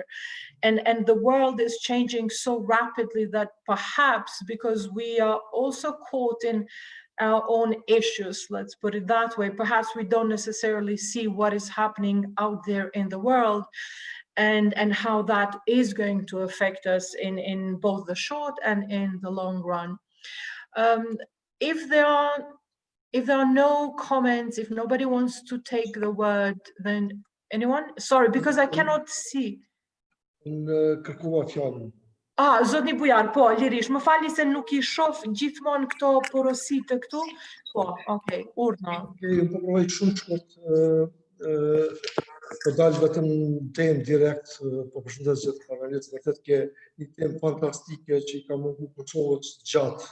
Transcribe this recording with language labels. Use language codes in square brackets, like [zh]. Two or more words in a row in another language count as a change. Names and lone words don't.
[en] And the world is changing so rapidly that perhaps because we are also caught in our own issues, let's put it that way, perhaps we don't necessarily see what is happening out there in the world and how that is going to affect us in both the short and in the long run. If there are no comments, if nobody wants to take the word, then anyone? Sorry, because I cannot see. [sq] Zotni Bujar, po, lirish, më fali se nuk I shoh gjithmonë këto porositë këtu. Po, okay, urna. Unë po provoj shumë shkurt po dalë vetëm temë direkt, po përshëndes gjithë panelistët, vërtet ke një temë fantastike që I ka mungu Kosovës gjatë.